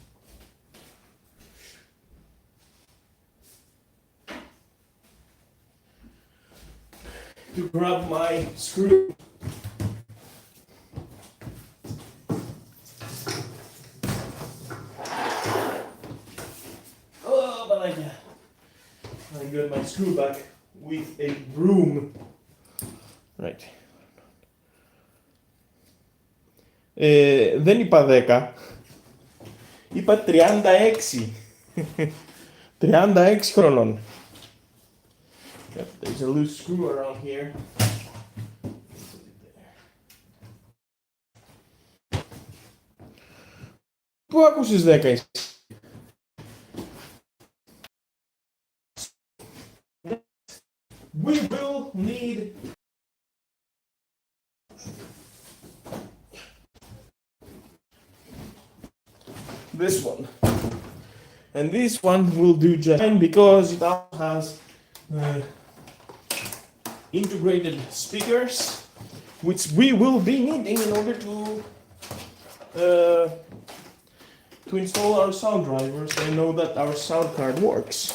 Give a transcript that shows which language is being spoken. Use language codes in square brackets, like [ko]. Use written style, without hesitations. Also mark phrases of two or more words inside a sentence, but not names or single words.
[en] To grab my screw. Oh, but I got my screw back with a broom. Right. [el] Δεν είπα 10. Είπα 36. 36 χρονών. [en] Yep, there's a loose screw around here. [el] Πού άκουσες 10 εσύ? [en] We will need this one. And this one will do just fine because it also has integrated speakers, which we will be needing in order to install our sound drivers and know that our sound card works.